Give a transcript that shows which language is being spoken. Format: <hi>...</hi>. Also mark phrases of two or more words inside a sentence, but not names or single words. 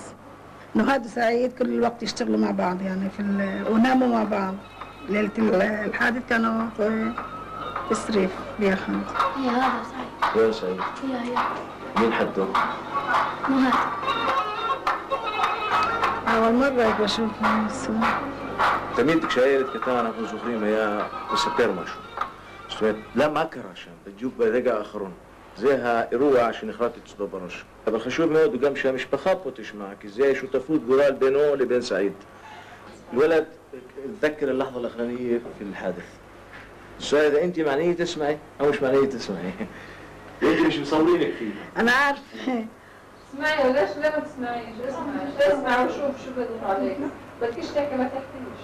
<ar>نهاد وسعيد كل الوقت يشتغلوا مع بعض يعني وناموا مع بعض. ليلة الحادث كانوا في السريف بياخد. هي هذا سعيد. وين سعيد؟ هي مين حده؟ نهاد. أول مرة بشوفه الصور.</ar> <he>תמיד כשהילד קטן אנחנו זוכרים היה מספר משהו. זאת אומרת, למה קרה שם? בדיוק ברגע האחרון. זה האירוע שנחרט אצלו בראש. אבל חשוב מאוד גם שהמשפחה פה תשמע, כי זה שותפות גורל בינו לבין סעיד.</he> <ar>الولد تذكر اللحظة الأخرانية في الحادث. السؤال إذا أنت معنية تسمعي أو مش معنية تسمعي. أنت مش مصورينك فيه. أنا عارف. اسمعي وليش ليه ما تسمعيش؟ اسمعي وشوف شو بيقول عليك. بدكيش تحكي ما تحكيش.</ar>